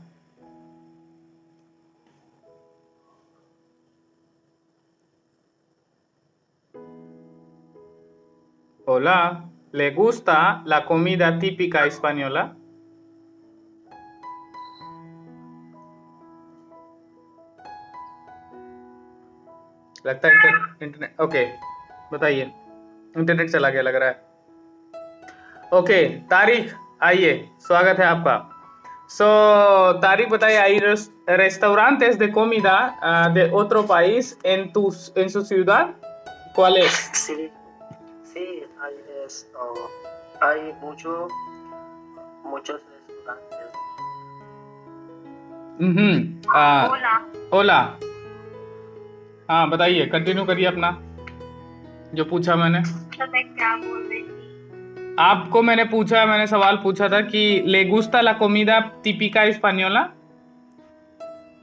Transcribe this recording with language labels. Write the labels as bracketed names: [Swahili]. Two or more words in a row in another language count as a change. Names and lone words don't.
[Spanish] Hola, ¿le gusta la comida típica española? [Hindi] लगता है इंटरनेट. ओके, बताइए. इंटरनेट चला गया लग रहा है. ओके, तारिक आइए, स्वागत है आपका. सो तारिक बताइए, [Spanish] ¿hay restaurantes de comida de otro país en su ciudad? ¿Cuál es? Sí, hay muchos restaurantes. ओला. [Hindi] हाँ, बताइए, कंटिन्यू करिए अपना जो पूछा मैंने. तो मैं क्या बोल रही थी? आपको मैंने सवाल पूछा था कि [Spanish] ¿le gusta la comida típica española?